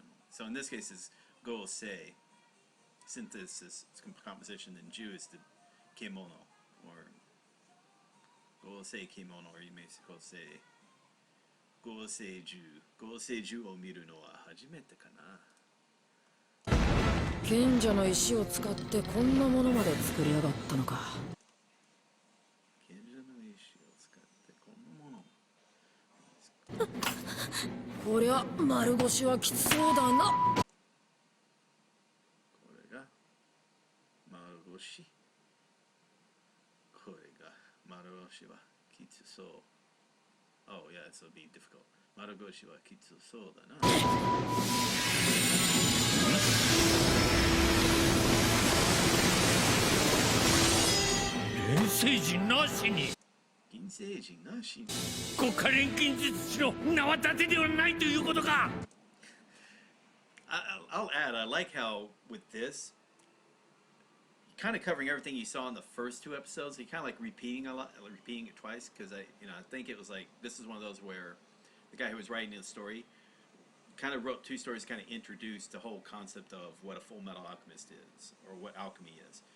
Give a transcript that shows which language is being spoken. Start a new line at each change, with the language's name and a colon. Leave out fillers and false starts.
English: So in this case, is Go-sei, synthesis, composition, and Ju is the kimono, or Go-sei kimono, or you may say Go-seiju
Japanese: を見るのは初めてかな。賢者の石を使ってこんなものまで作り上がったのか。賢者の石を使ってこんなもの。こりゃ丸腰はきつそうだな。これが丸腰。これが丸腰はきつそう。
English: Oh yeah, this will be difficult.
Japanese: 丸腰はきつそうだな。錬成人なしに。銀星人なしに。国家錬金術師の縄立てではないということか。
English: I'll add, I like how with this, kind of covering everything you saw in the first two episodes. You kind of like repeating it twice, because I think it was like, this is one of those where the guy who was writing the story kind of wrote two stories, kind of introduced the whole concept of what a Fullmetal Alchemist is, or what alchemy is.